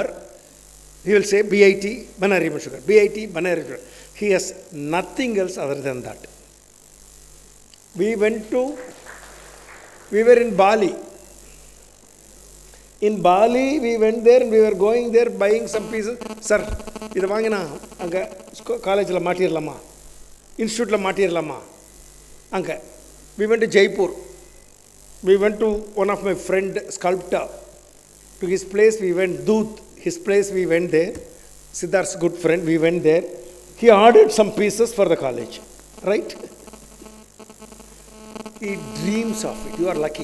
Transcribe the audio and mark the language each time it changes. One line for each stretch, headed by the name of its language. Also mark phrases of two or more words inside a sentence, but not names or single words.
English: He will say BIT, Banarium sugar. BIT, Banarium sugar. He has nothing else other than that. We were in Bali. In Bali, we went there and we were going there buying some pieces. Sir,
Tamil: இது வாங்கினா அங்க college ல மாட்டிரலாமா, institute ல மாட்டிரலாமா.
English: Anga we went to Jaipur. We went to one of my friend sculptor. To his place we went, Doot, his place we went there. Siddharth's good friend, we went there. He ordered some pieces for the college, right? He dreams of it. You are lucky.